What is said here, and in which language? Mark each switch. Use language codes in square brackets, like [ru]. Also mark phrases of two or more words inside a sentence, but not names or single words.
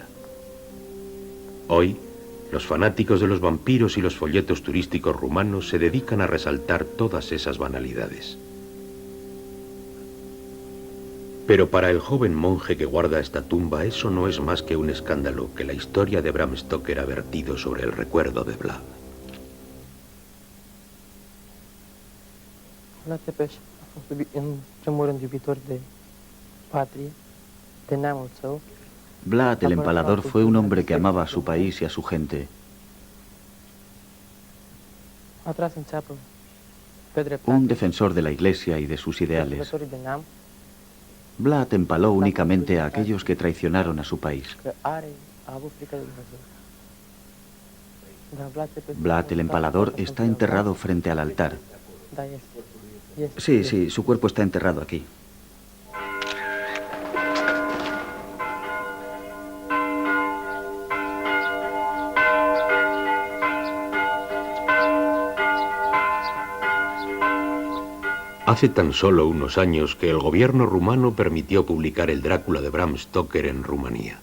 [es] Hoy, los fanáticos de los vampiros y los folletos turísticos rumanos se dedican a resaltar todas esas banalidades. Pero para el joven monje que guarda esta tumba, eso no es más que un escándalo que la historia de Bram Stoker ha vertido sobre el recuerdo de Vlad. [ro] Vlad Tepes a fost, în primul rând, iubitor de patrie, de neamul său. [es] Vlad el Empalador fue un hombre que amaba a su país y a su gente. [ro] A tras în țeapă pe [es] Un [ro] dreptate. [es] defensor de la Iglesia y de sus ideales. [ro] Sărbătorii de neam, [es] Vlad empaló únicamente a aquellos que traicionaron a su país. [ro] că a avut frică de Dumnezeu. Dar Vlad Tepes [es] Vlad el Empalador está enterrado frente al altar. [ro] Da, este. [es] Sí, sí, su cuerpo está enterrado aquí. Hace tan solo unos años que el gobierno rumano permitió publicar el Drácula de Bram Stoker en Rumanía.